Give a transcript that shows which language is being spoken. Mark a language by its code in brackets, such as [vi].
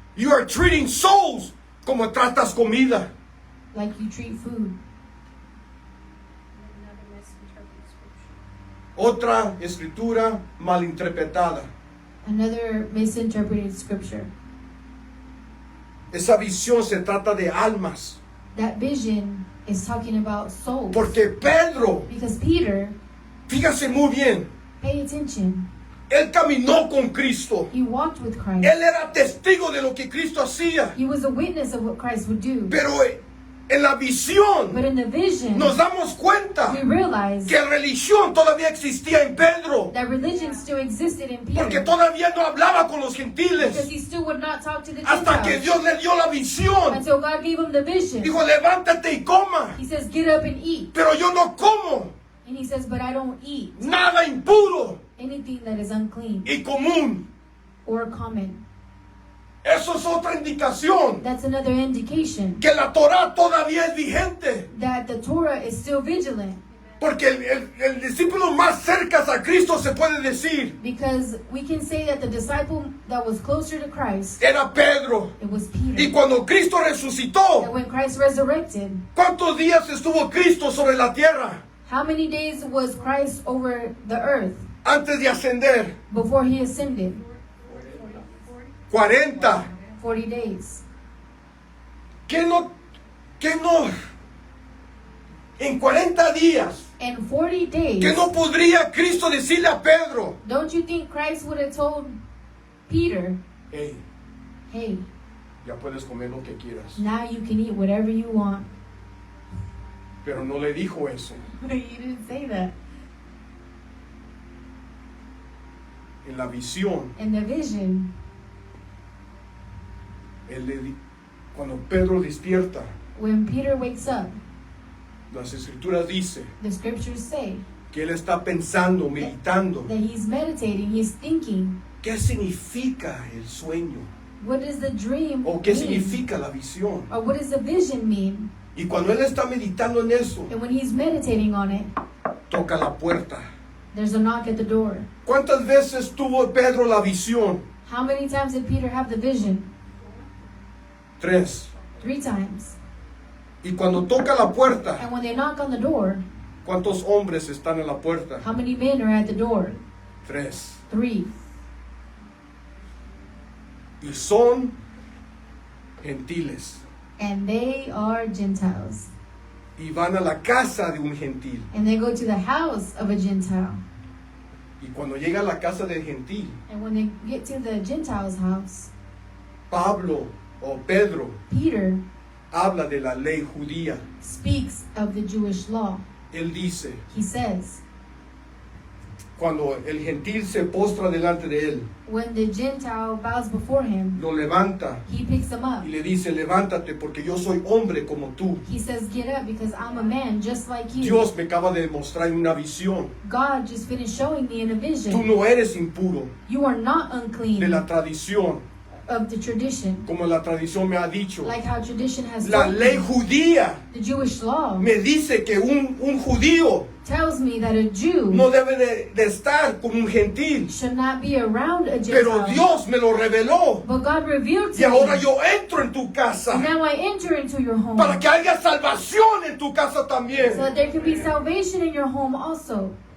[en] You are treating souls [es] como tratas comida. [en] like you treat food. [es] Otra escritura malinterpretada. [en] Another misinterpreted scripture. [es] Esa visión se trata de almas. [en] That vision is talking about souls. [es] Porque Pedro, [en] Because Peter, [es] fíjase muy bien, [en] pay attention, [es] él caminó con Cristo. [en] he walked with Christ. [es] Él era testigo de lo que Cristo hacía. [en] He was a witness of what Christ would do. [es] Pero en la visión [en] But in the vision, [es] nos damos cuenta [en] we realize [es] que la religión todavía existía en Pedro. [en] that religion still existed in [es] Porque [en] Peter. [es] todavía no hablaba con los [en] Because [es] gentiles. [en] he still would not talk to the [es] Hasta que [en] Gentiles. [es] Dios le dio la visión. [en] Until God gave him the vision. [es] Dijo, levántate y coma. [en] He says, get up and eat. [es] Pero yo no como [en] And he says, but I don't eat [es] nada impuro [en] anything that is unclean [es] y común. [en] or common. [es] Eso es otra indicación. [en] That's another indication [es] Que la Torah todavía es vigente. [en] that the Torah is still vigilant. [es] Porque el discípulo más cerca a Cristo se puede decir, [en] Because we can say that the disciple that was closer to Christ, [es] era Pedro. [en] it was [es] Y [en] Peter. [es] cuando Cristo [en] That [es] resucitó, [en] when Christ resurrected, [es] ¿cuántos días estuvo Cristo sobre la tierra [en] how many days was Christ over the earth [es] antes de ascender? [en] before he ascended? 40. 40 days. [es] ¿Qué no? En 40 días, [en] And 40 days, [es] ¿qué no podría Cristo decirle a Pedro? [en] don't you think Christ would have told Peter, Hey, hey, [es] ya puedes comer lo que quieras. [en] now you can eat whatever you want? [es] Pero no le dijo eso. [en] You didn't say that. [es] En la visión, [en] In the vision, [es] cuando Pedro despierta, [en] when Peter wakes up, [es] las escrituras dicen [en] the scriptures say [es] que él está pensando, meditando. [en] that he's meditating, he's thinking, [es] ¿Qué significa el sueño? [en] what does the dream [es] ¿O qué [en] mean? [es] significa la visión? [en] Or what does the vision mean? [es] Y cuando él está meditando en eso, [en] And when he's meditating on it, [es] toca la puerta. [en] there's a knock at the door. [es] ¿Cuántas veces tuvo Pedro la visión? [en] How many times did Peter have the vision? 3. 3 times. [es] Y cuando toca la puerta, [en] And when they knock on the door, [es] ¿cuántos hombres están en la puerta? [en] how many men are at the door? 3. 3. [es] Y son gentiles. [en] And they are Gentiles. [es] Y van a la casa de un gentil. [en] And they go to the house of a Gentile. [es] Y cuando llega a la casa del gentil, [en] And when they get to the Gentile's house, [es] Pablo o Pedro [en] Peter [es] habla de la ley judía. [en] speaks of the Jewish law. [es] Él dice, [en] He says, [es] cuando el gentil se postra delante de él, [en] when the Gentile bows before him, [es] lo levanta [en] he picks him up. [es] y le dice, levántate porque yo soy hombre como tú. [en] He says, get up because I'm a man just like you. [es] Dios me acaba de demostrar en una visión. [en] God just finished showing me in a [es] Tú [en] vision. [es] no eres impuro [en] You are not [es] de [en] unclean [es] la tradición, [en] of the tradition. [es] como la tradición me ha dicho. [en] Like how tradition has [es] La [en] told [es] ley [en] me. [es] judía [en] The Jewish law [es] me dice que un judío [en] tells me that a Jew [es] no debe de estar con un gentil. [en] should not be around a [es] Pero [en] Gentile. [es] Dios me lo reveló. [en] But God revealed [es] Y [en] to [es] ahora [en] me. [es] yo entro en tu casa [en] Now I enter into your home. [es] para que haya salvación en tu casa también. [en] So that there can be salvation in your home also.